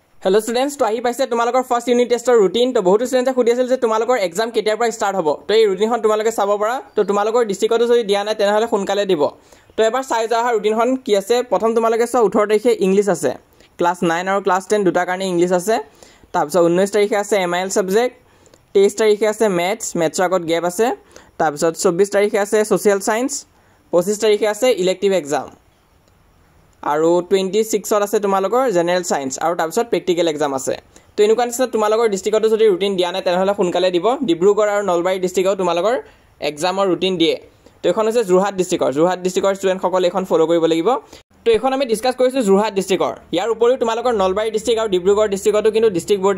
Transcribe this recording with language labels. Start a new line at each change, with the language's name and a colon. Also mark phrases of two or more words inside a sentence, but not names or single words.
English: Hello students,
Assamese: তো আহি পাইছে তোমালোকৰ
English: first unit test
Assamese: আৰু ৰুটিন তো বহুতো ষ্টুডেন্ট খুদি আছিল যে তোমালোকৰ এক্সাম কেতিয়া পৰা ষ্টাৰ্ট হ'ব তো এই ৰুটিনখন তোমালোকে চাব পাৰা তো তোমালোকৰ ডিস্ট্ৰিক্ট তো যদি দিয়া নাই তেনেহলে সোনকালে দিব তো এবাৰ চাই যাওঁ ৰুটিনখন কি আছে প্ৰথম তোমালোকৰ চাওঁ 18 তাৰিখে ইংলিছ আছে
English: class 9 or class 10
Assamese: দুটা কাৰণে ইংলিছ আছে তাৰপিছত 19 তাৰিখে আছে মিল ছাবজেক্ট 23 তাৰিখে আছে মেথছ আগত গেপ আছে তাৰপিছত 24 তাৰিখে আছে
English: social science
Assamese: 25 tarikhe ase
English: elective exam
Assamese: আৰু 26 ত আছে তোমালোকৰ
English: general science
Assamese: আৰু তাৰপিছত
English: practical exam
Assamese: আছে তো এনেকুৱা নিচিনা তোমালোকৰ ডিস্ট্ৰিক্টত যদি ৰুটিন দিয়া নাই তেনেহলে সোনকালে দিব ডিব্ৰুগড় আৰু নলবাৰী ডিস্ট্ৰিক্টত তোমালোকৰ এক্সামৰ ৰুটিন দিয়ে তো এখন আছে যোৰহাট ডিস্ট্ৰিক্টৰ ষ্টুডেন্ট সকলে এখন ফলো কৰিব লাগিব তো এখন আমি ডিসকাস কৰিছো যোৰহাট ডিস্ট্ৰিক্টৰ ইয়াৰ উপৰিও তোমালোকৰ নলবাৰী ডিস্ট্ৰিক্ট আৰু ডিব্ৰুগড় ডিস্ট্ৰিক্টতো কিন্তু
English: district board